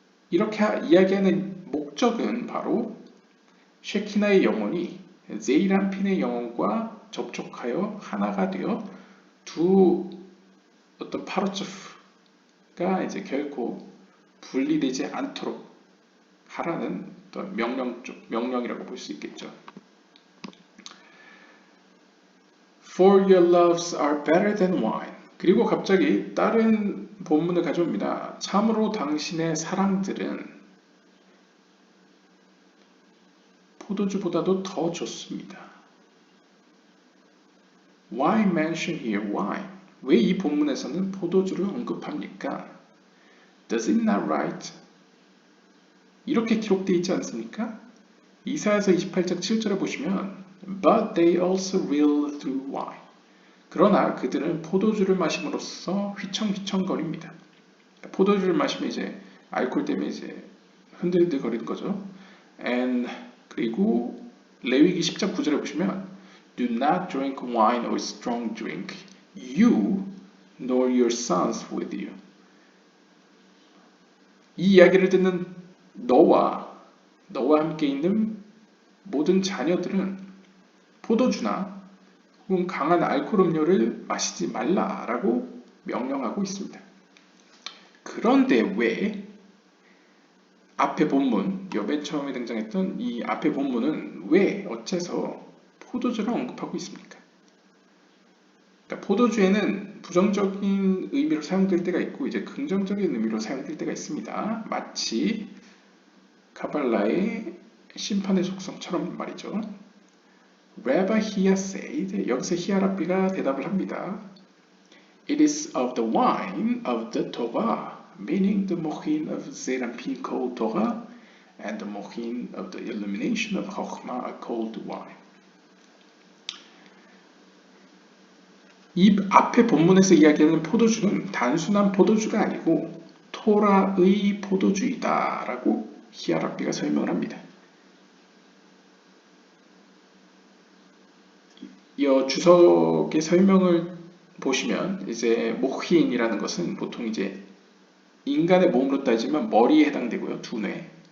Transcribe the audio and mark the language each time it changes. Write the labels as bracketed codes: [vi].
[ko] 이렇게 이야기하는 목적은 바로 쉐키나의 영혼이 제이란핀의 영혼과 접촉하여 하나가 되어 두 어떤 파르츠프가 이제 결코 분리되지 않도록 하라는 어떤 명령이라고 볼 수 있겠죠. [en] For your loves are better than wine. [ko] 그리고 갑자기 다른 본문을 가져옵니다. 참으로 당신의 사랑들은 포도주보다도 더 좋습니다. [en] Why mention here wine? [ko] 왜 이 본문에서는 포도주를 언급합니까? [en] Does it not write? [ko] 이렇게 기록되어 있지 않습니까? 이사야서 28장 7절에 보시면 [en] But they also will through wine. [ko] 그러나 그들은 포도주를 마심으로써 휘청휘청거립니다. 포도주를 마시면 이제 알코올 때문에 이제 흔들흔들거리는 거죠. [en] And [ko] 그리고 레위기 10장 9절에 보시면 [en] Do not drink wine or strong drink, you nor your sons with you. [ko] 이 이야기를 듣는 너와 함께 있는 모든 자녀들은 포도주나 혹은 강한 알코올 음료를 마시지 말라라고 명령하고 있습니다. 그런데 왜 앞에 본문, 맨 처음에 등장했던 이 앞에 본문은 왜 어째서 포도주를 언급하고 있습니까? 그러니까 포도주에는 부정적인 의미로 사용될 때가 있고 이제 긍정적인 의미로 사용될 때가 있습니다. 마치 카발라의 심판의 속성처럼 말이죠. [en] Rabbi Hia said, [ko] 여기서 히아랍비가 대답을 합니다. [en] It is of the wine of the Torah, meaning the mochin of Zeranpin called Torah, and the mochin of the illumination of Chokhmah are called wine. [ko] 이 앞에 본문에서 이야기하는 포도주는 단순한 포도주가 아니고 토라의 포도주이다 라고 히아랍비가 설명을 합니다. 이 주석의 설명을 보시면 이제 모히인이라는 것은 보통 이제 인간의 몸으로 따지면 머리에 해당되고요. 두뇌.